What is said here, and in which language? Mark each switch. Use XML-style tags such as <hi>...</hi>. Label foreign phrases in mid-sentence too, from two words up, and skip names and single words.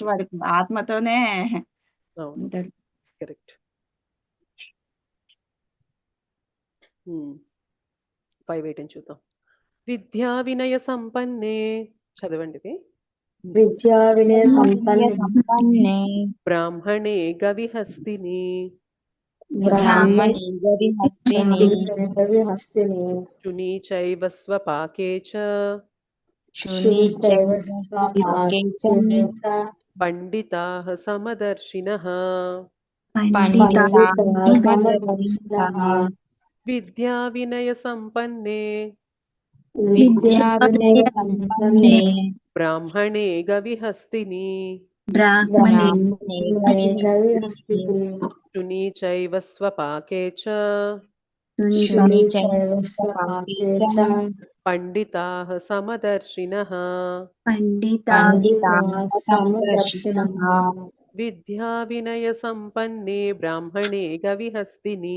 <te>ఎగ్జాక్ట్లీ. వరకు ఆత్మతోనే అవును. ఉంటాడు. కరెక్ట్. 5:18 చూద్దాం.</te> <sa>విద్యా వినయ సంపన్నే,</sa> <te>చదవండి ఇది.</te> <sa>విద్యా వినయ విద్యావినయ సంపన్నే సంపన్నే బ్రాహ్మణే గవిహస్తిని బ్రాహ్మణే గవిహస్తిని హస్తిని శునీ చైవ స్వపాకే చ శుని చైవ స్వపాకే చ పండితాః సమదర్శినః పండితాః పండితాః విద్యా వినయ సంపన్నే విద్యావినయ సంపన్నే బ్రాహ్మణే గవిహస్తిని బ్రాహ్మణే బ్రాహ్మణే గవిహస్తిని శునీ చైవ స్వపాకే చ శుని చైవ స్వపాకే చ పండితాః సమదర్శినః పండితాః సమదర్శినః విద్యా వినయ సంపన్నే బ్రాహ్మణే గవిహస్తిని</sa>